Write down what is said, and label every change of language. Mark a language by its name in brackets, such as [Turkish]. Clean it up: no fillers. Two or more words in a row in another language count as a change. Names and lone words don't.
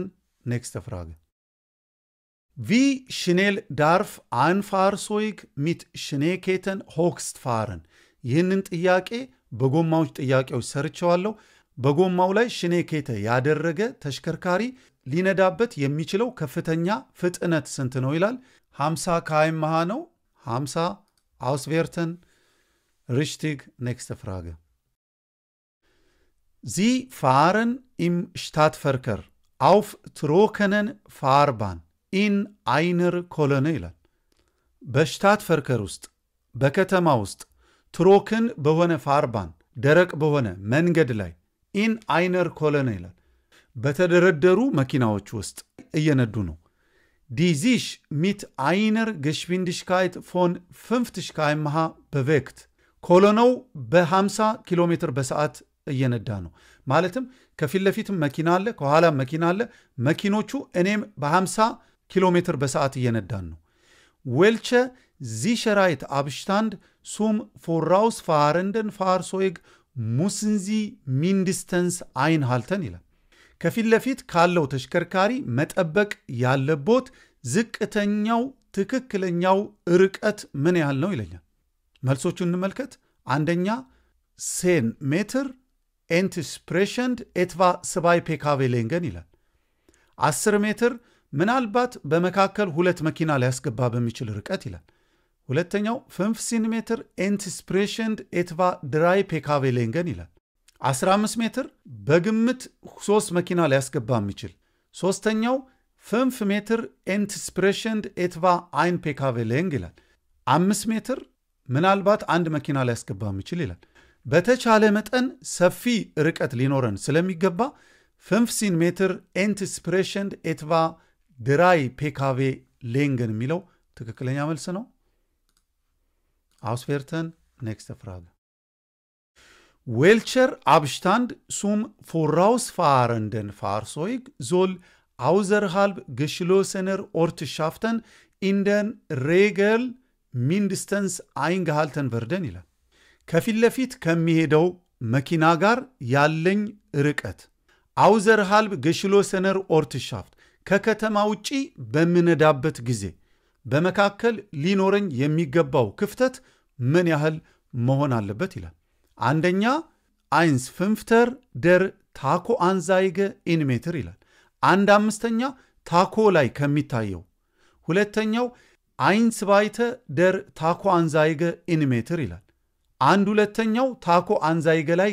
[German] Nächste Frage. Wie schnell darf ein Fahrzeug mit Schneeketten höchst fahren? [Amharic] ይህንን ጥያቄ በጎማዎች ጥያቄዎች ሰርቸዋለሁ። በጎማው ላይ ሽኔኬተ ያደረገ ተሽከርካሪ ሊነዳበት የሚችለው ከፍተኛ ፍጥነት ስንት ነው ይላል። 50 km/h ነው። 50 Auswerten. [German] Richtig. Nächste Frage. Sie fahren im Stadtverkehr auf trockenen Fahrbahn in einer Kolonne [Amharic] ይላል። በሽታትፈርከር ውስጥ በከተማ ውስጥ ትሮክን በሆነ ፋርባን ደረቅ በሆነ መንገድ ላይ [German] in einer Kolonne [Amharic] ይላል። በተደረደሩ መኪናዎች ውስጥ እየነዱ ነው። [German] die sich mit einer Geschwindigkeit von 50 km/h bewegt. [Amharic] ኮሎኖው በ50 ኪሎ ሜትር በሰዓት እየነዳ ነው። ማለትም ከፊት ለፊትም መኪና አለ፣ ከኋላም መኪና አለ። መኪኖቹ እኔም በ50 ኪሎ ሜትር በሰዓት እየነዳን ነው። [German] welche Sicherheit Abstand zum vorausfahrenden Fahrzeug müssen Sie mindestens einhalten [Amharic] ይላል። ከፊት ለፊት ካለው ተሽከርካሪ መጠበቅ ያለቦት ዝቅተኛው ትክክለኛው ርቀት ምን ያህል ነው ይለኛል። መልሶቹን እንመልከት። አንደኛ 10 ሜትር [German] entsprechend etwa 2 PKW Längen [Amharic] ይላል። 10 ሜትር ምናልባት በመካከል ሁለት መኪና ሊያስገባ በሚችል ርቀት ይላል። ሁለተኛው 15 ሜትር [German] entsprechend etwa 3 PKW Längen [Amharic] ይላል። 15 ሜትር በግምት 3 መኪና ሊያስገባ የሚችል። ሶስተኛው 5 ሜትር [German] entsprechend etwa 1 PKW Länge [Amharic] ይላል። 5 ሜትር ምናልባት አንድ መኪና ሊያስገባ የሚችል ይላል። በተቻለ መጠን ሰፊ ርቀት ሊኖረን ስለሚገባ 15 ሜትር [German] entsprechend etwa 3 PKW Längen [Amharic] የሚለው ትክክለኛ መልስ ነው። [German] Auswerten, nächste Frage. Welcher Abstand zum vorausfahrenden Fahrzeug soll außerhalb geschlossener Ortschaften in der Regel mindestens eingehalten werden [Amharic] ይላል። ከፊት ለፊት ከሚሄደው መኪና ጋር ያለኝ ርቀት [German] außerhalb geschlossener Ortschaft [Amharic] ከከተማ ውጪ በምነዳበት ጊዜ በመካከል ሊኖረኝ የሚገባው ክፍተት ምን ያህል መሆን አለበት ይላል። አንደኛ [German] 1/5 der Tacho-Anzeige in Meter [Amharic] ይላል። 1/5 ታኮ ላይ ከሚታየው። ሁለተኛው [German] 1/2 der Tacho-Anzeige in Meter ይላል። 1/2 Tacho Anzeige ላይ